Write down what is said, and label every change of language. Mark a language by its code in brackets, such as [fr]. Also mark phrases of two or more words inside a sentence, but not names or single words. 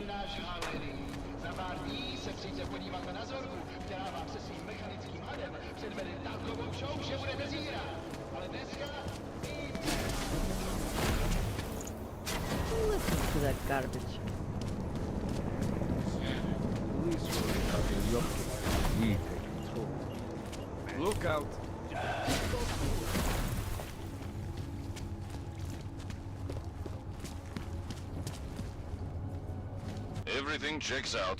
[cs] přátelé. Za pár dní se přijďte podívat na Zorku, která vám se svým mechanickým hadem předvede takovou show, že budete zírat. Ale dneska... [en] Listen to that garbage. Look out. Everything checks out.